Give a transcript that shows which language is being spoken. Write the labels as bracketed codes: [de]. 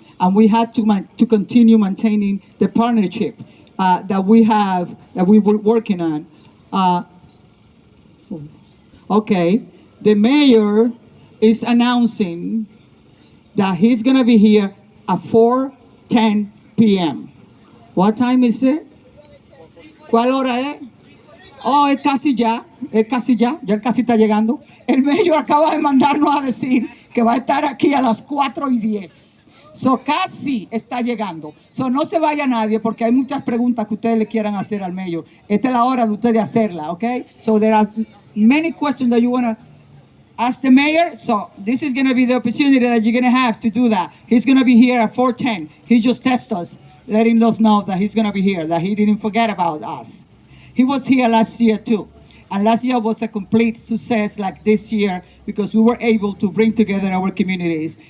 [en] And we had to continue maintaining the partnership that we were working on. Okay, the mayor is announcing that he's gonna be here at 4:10 p.m. What time is it? [es] ¿Cuál hora es? Oh, es casi ya él casi está llegando. El mayor acaba de mandarnos a decir que va a estar aquí a las 4:10. So casi está llegando. So no se vaya nadie porque hay muchas preguntas que ustedes le quieran hacer al mayor. Esta es la hora de ustedes hacerla, okay? [en] So there are many questions that you want to ask the mayor. So this is going to be the opportunity that you're going to have to do that. He's going to be here at 4:10. He just texted us, letting us know that he's going to be here, that he didn't forget about us. He was here last year too. And last year was a complete success like this year because we were able to bring together our communities.